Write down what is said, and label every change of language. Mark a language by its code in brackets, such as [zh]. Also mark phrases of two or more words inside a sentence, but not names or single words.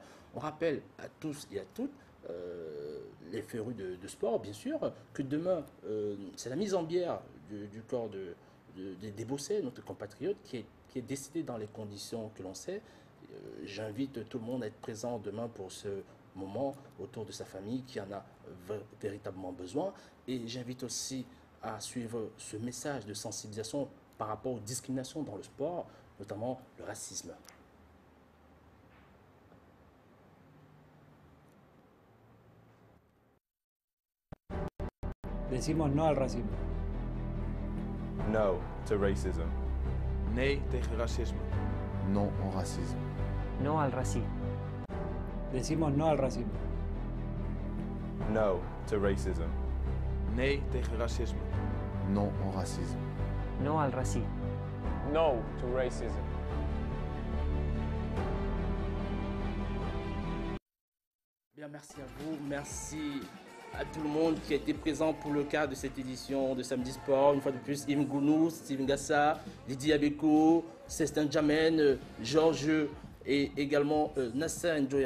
[fr] On rappelle à tous et à toutes, les férus de sport, bien sûr, que demain, c'est la mise en bière du corps des Bossés, notre compatriote, qui est décidé dans les conditions que l'on sait. J'invite tout le monde à être présent demain pour ce moment autour de sa famille qui en a véritablement besoin. Et j'invite aussi à suivre ce message de sensibilisation par rapport aux discriminations dans le sport, notamment le racisme. [es] Decimos no al racismo. [en] No to racism. [nl] Nee tegen racisme. [fr] Non au racisme. [es] No al racismo. Decimos no al racismo. [en] No to racism. [nl] Nee tegen racisme. [fr] Non au racisme. [es] No al racismo. [en] No to racism. [fr] Bien, merci à vous, merci à tout le monde qui a été présent pour le cadre de cette édition de Samedi Sport. Une fois de plus, Yves Gounou, Steven Gassa, Lydie Abeko, Cestin Jamen, Georges et également Nasser Njoya.